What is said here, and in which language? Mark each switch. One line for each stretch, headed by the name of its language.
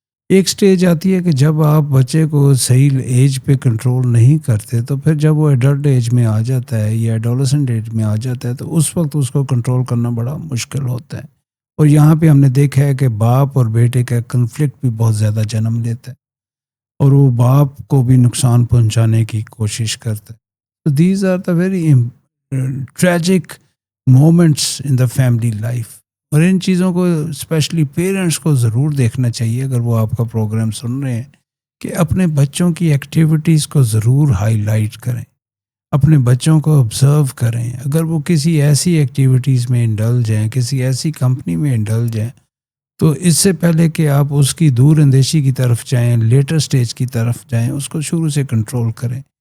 Urdu: ایک سٹیج آتی ہے کہ جب آپ بچے کو صحیح ایج پہ کنٹرول نہیں کرتے، تو پھر جب وہ ایڈلٹ ایج میں آ جاتا ہے یا ایڈولسنٹ ایج میں آ جاتا ہے تو اس وقت اس کو کنٹرول کرنا بڑا مشکل ہوتا ہے. اور یہاں پہ ہم نے دیکھا ہے کہ باپ اور بیٹے کا کنفلکٹ بھی بہت زیادہ جنم لیتا ہے، اور وہ باپ کو بھی نقصان پہنچانے کی کوشش کرتا ہے.
English: تو these are the very tragic moments in the family life.
Urdu: اور ان چیزوں کو اسپیشلی پیرنٹس کو ضرور دیکھنا چاہیے اگر وہ آپ کا پروگرام سن رہے ہیں، کہ اپنے بچوں کی ایکٹیویٹیز کو ضرور ہائی لائٹ کریں، اپنے بچوں کو آبزرو کریں. اگر وہ کسی ایسی ایکٹیویٹیز میں انڈلج ہیں، کسی ایسی کمپنی میں انڈلج ہیں، تو اس سے پہلے کہ آپ اس کی دور اندیشی کی طرف جائیں، لیٹر سٹیج کی طرف جائیں، اس کو شروع سے کنٹرول کریں.